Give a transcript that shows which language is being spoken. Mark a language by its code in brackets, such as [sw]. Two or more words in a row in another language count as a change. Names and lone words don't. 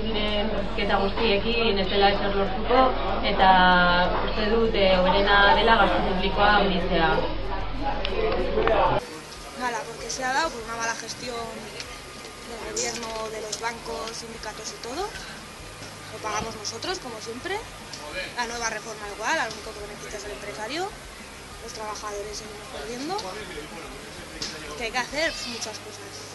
[eu] diren zozketa guztiekin ez dela ezer lortuko, eta uste dut hoberena dela gastu publikoa handitzea. [es] Mala, porque se ha dado por una mala gestión del gobierno, de los bancos, sindicatos y todo. Lo pagamos nosotros, como siempre. La nueva reforma igual, al único que beneficia es el empresario. Los trabajadores seguimos perdiendo. Que hay que hacer muchas cosas.